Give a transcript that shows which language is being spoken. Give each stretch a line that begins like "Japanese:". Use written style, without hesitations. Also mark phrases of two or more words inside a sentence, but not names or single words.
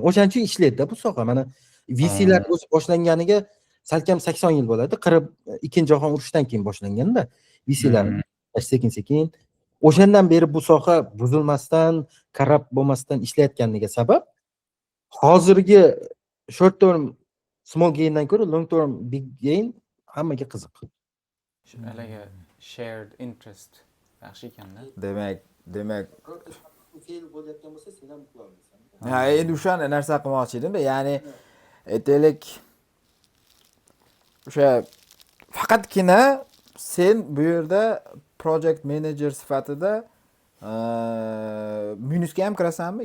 Uzbek: O'shaning uchun ishlaydi-da bu soha. Mana VClar o'zi boshlanganiga salkam 80 yil bo'ladi. Ikkinchi jahon urushidan keyin boshlanganda VClar sekin-sekin. O'shandan beri bu soha buzilmasdan, korrupt bo'lmasdan ishlayotganiga sabab hozirgi
English: short term small gaindan
Uzbek: ko'ra
English: long term big gain
Uzbek: hammaga qiziq. Haligi
English: shared interest
Uzbek: yaxshi ekan-da. Demak, fail bo'layotgan bo'lsa, sen ham qila olasan. ha, endi o'sha narsa qilmoqchi edim. Ya'ni aytaylik o'sha faqatgina sen bu yerda
English: project manager
Uzbek: sifatida minusga ham kirasanmi?